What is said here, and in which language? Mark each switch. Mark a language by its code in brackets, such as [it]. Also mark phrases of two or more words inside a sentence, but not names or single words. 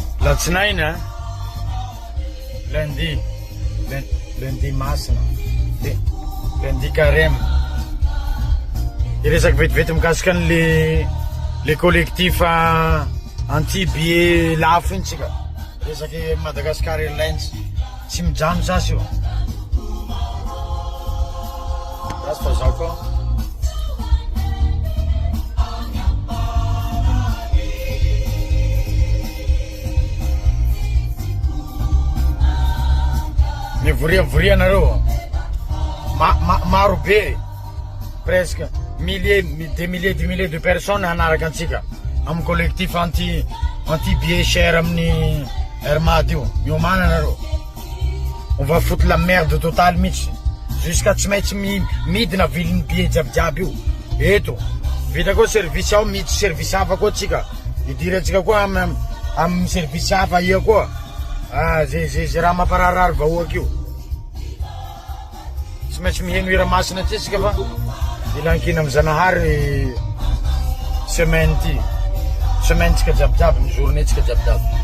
[mg] Alatsinainy lundi masina [fr] lundi carême [mg] iresaky vetivety mikasika le [fr] collectif anti-billet [mg] lafo iny tsika resaky Madagascar Airlines tsy mijano sasy io rasy fa zao koa mivoria nareo maro be [fr] presque des milliers de personnes [mg] hanaraka antsika amin'ny [fr] collectif anti-billet cher [mg] amin'ny Airmad io miomana nareo [fr] on va foutre la merde totale [mg] mihitsy jusqu'à tsy maintsy midina viliny billet jiabijiaby io eto vita koa service ao mihitsy service hafa koa tsika idirantsika koa amin'ny service hafa ia koa zay raha mampararary vahoaky io tsy maintsy miheno iramasina ty tsika fa ilankina amin'ny Zanahary semaine tsika jiabijiaby ny journée tsika jiabijiaby